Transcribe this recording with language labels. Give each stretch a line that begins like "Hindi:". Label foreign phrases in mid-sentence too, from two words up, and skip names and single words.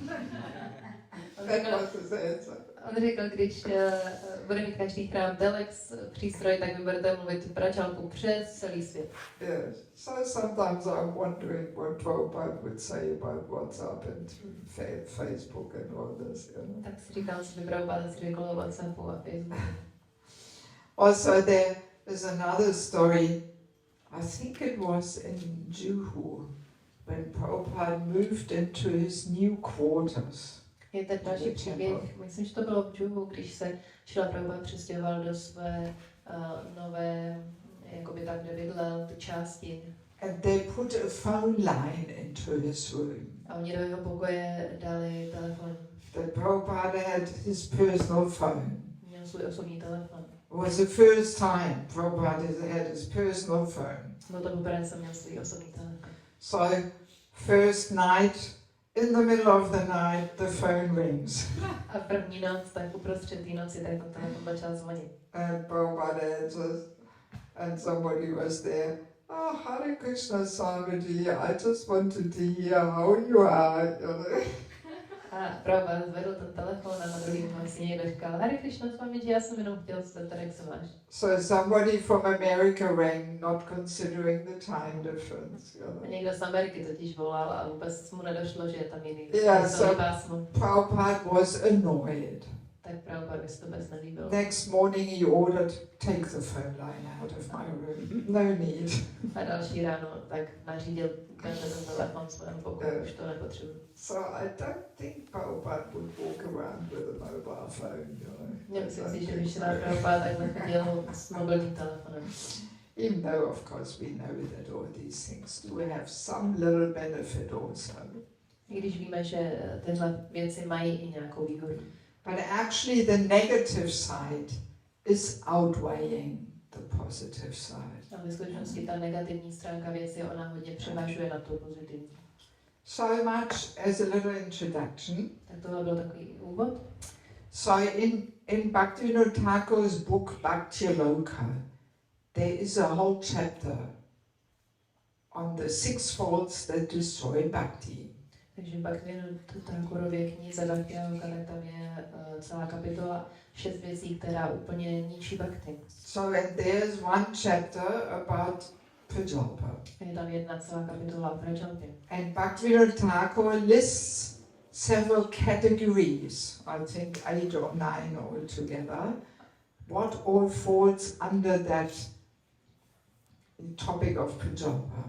English: That was his answer.
Czech: On řekl, když bude mít každý chrám telex přístroj, tak vy budete mluvit Prajalpu přes celý svět.
English: Yes. So sometimes I'm wondering what Prabhupada would say about WhatsApp and Facebook and all this, you know.
Czech: Tak si říkám, co by Prabhupada si řekl o WhatsAppu a Facebooku.
English: Also there's another story, I think it was in Juhu, when Prabhupada moved into his new quarters.
Czech: Je ten další příběh, myslím, že to bylo v Džuhu, když se Šrila Prabhupada přestěhoval do své nové, jakoby tam, kde bydlel, ty části.
English: And they put a phone line into his room.
Czech: A oni do jeho pokoje dali telefon.
English: That Prabhupada had his personal phone.
Czech: Měl svůj osobní telefon.
English: It was the first time Prabhupada had his personal phone.
Czech: Byl to poprvé, jsem měl svůj osobní telefon.
English: So, first night, in the middle of the night, the phone rings.
Czech: A první noc, tak uprostřed té noci, tak ten telefon začal zvonit.
English: And Prabhupada answers, and somebody was there. Oh, Hare Krishna Swamiji, I just wanted to hear how you are.
Czech: A Prabhupada zvedl ten telefon a na druhý si někdo říkal, Hare Krishna Swamiji, já jsem jenom chtěl zeptat, jak se máš.
English: So somebody from America rang, not considering the time difference.
Czech: A někdo z Ameriky totiž volal a vůbec mu nedošlo, že je tam jiný pásmo.
English: Prabhupada was annoyed.
Czech: Tak Prabhupada by se to vůbec nelíbilo.
English: Next morning he ordered, take the phone line out of my room. No need.
Czech: A další ráno tak nařídil, ukáže ten telefon svému pokoji, už to nepotřebuji.
English: So I don't think Prabhupada would walk around with a mobile phone,
Czech: Nemyslím si, že by Šrila Prabhupada takhle chodil s mobilním telefonem.
English: Even though, of course, we know that all these things do have some little benefit also.
Czech: I když víme, že tyhle věci mají i nějakou výhodu.
English: But actually the negative side is outweighing the positive side.
Czech: A ve skutečnosti ta negativní stránka věci, ona hodně převažuje na tu pozitivní.
English: So much as a little introduction.
Czech: Tak tohle byl takový úvod.
English: So in Bhaktivinoda Thakur's book Bhakti-loka, there is a whole chapter on the 6 faults that destroy bhakti.
Czech: Takže v Bhaktivinoda Thakurově knize Bhakti-loka, tam je celá kapitola 6 věcí, která úplně ničí bhakti.
English: So and there's one chapter about Prajalpa.
Czech: Je tam jedna celá kapitola o Prajalpě.
English: And Bhaktivinoda Thakur lists several categories, I think 8 or 9 altogether, what all falls under that topic of Prajalpa.